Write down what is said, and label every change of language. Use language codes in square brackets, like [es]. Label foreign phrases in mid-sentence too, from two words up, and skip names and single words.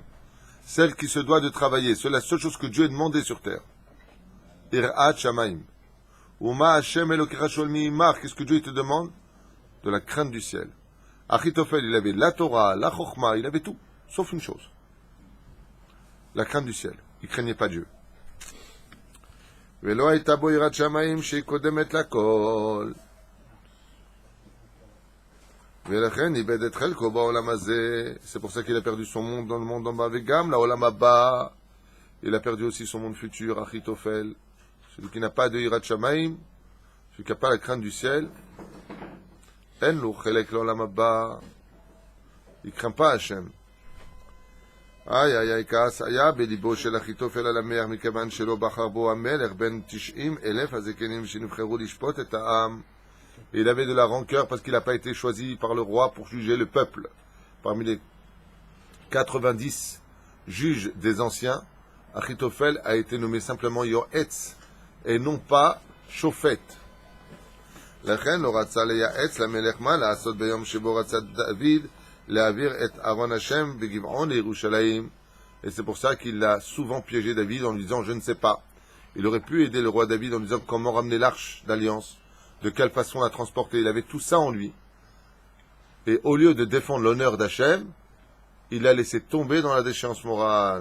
[fr] Celle qui se doit de travailler. C'est la seule chose que Dieu a demandé sur terre. [he] יראת שמים. ומה השם אלוקיך שואל מעמך. [fr] Qu'est-ce que Dieu te demande? De la crainte du ciel. Achitophel, il avait la Torah, la Chokhma, il avait tout, sauf une chose. La crainte du ciel. Il craignait pas Dieu. [he] ולא הייתה בו יראת שמים שקודמת לכל. [fr] C'est pour ça qu'il a perdu son monde dans le monde en bas. [he] וגם, לעולם הבא. [fr] Il a perdu aussi son monde futur, Achitophel. Celui qui n'a pas de [he] יראת שמים, [fr] celui qui n'a pas la crainte du ciel, [he] אין לו חלק לעולם הבא. [fr] Il ne craint pas Hachem. Aïe, [he] כעס היה בליבו של אחיתופל על המלך מכיוון שלא בחר בו המלך בין 90,000 הזקנים שנבחרו לשפוט את העם. [fr] Et il avait de la rancœur parce qu'il n'a pas été choisi par le roi pour juger le peuple. Parmi les 90 juges des anciens, Achitophel a été nommé simplement Yoetz et non pas Shofet. [he] לכן לא רצה לייעץ למלך מה לעשות ביום שבו רצה דוד להעביר את ארון השם בגבעון לירושלים. [fr] Et c'est pour ça qu'il a souvent piégé David en lui disant je ne sais pas. Il aurait pu aider le roi David en lui disant comment ramener l'arche d'alliance, de quelle façon la transporter. Il avait tout ça en lui. Et au lieu de défendre l'honneur d'Hachem, il l'a laissé tomber dans la déchéance morale.